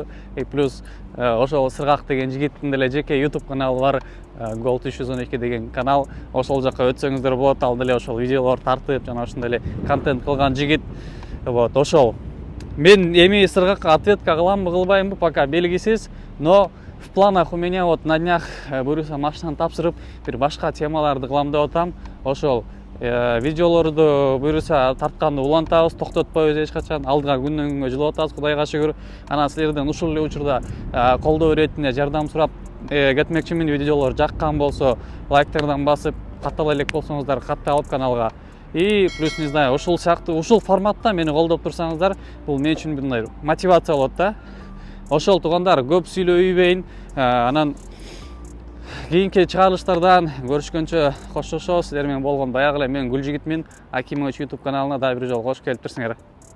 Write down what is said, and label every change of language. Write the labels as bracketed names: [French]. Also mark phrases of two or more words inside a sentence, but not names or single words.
[Kyrgyz] Плюс ошол Сыргак деген жигиттин деле жеке YouTube каналы бар, Gold 312 деген канал. Ошол жака өтсөңүздөр болот. Ал деле ошол видеолор тартып, жана ошондой эле контент кылган жигит. Вот, ошол. Мен эми Сыргакка ответка кыламбы, кылбаймбы, пока белгисиз, [Russian] но в планах у меня вот на днях [Kyrgyz] буюрса машинаны тапшырып, бир башка темаларды кылам деп атам. Ошол видеолорду буюрса тартканды улантабыз, токтотпойбуз эч качан. Алдыга күндөн күнгө жылып атабыз, Кудайга шүгүр. Анан силерден ушул эле учурда колдоо иретине жардам сурап кетмекчимин. Видеолор жаккан болсо лайктардан басып, каттала элек болсоңуздар катта алып каналга. [Russian] И плюс, не знаю, [Kyrgyz] ушул сыяктуу, ушул форматта мени колдоп турсаңыздар, бул мен үчүн мындай мотивация болот да. Ошол туугандар, көп сүйлөйбөйүн. Анан кийинки чыгарылыштардан көрүшкөнчө коштошобуз. Силер менен болгон баягы эле мен Гүлжигитмин. Акимович YouTube каналына да бир жолу кош келиптирсиңер.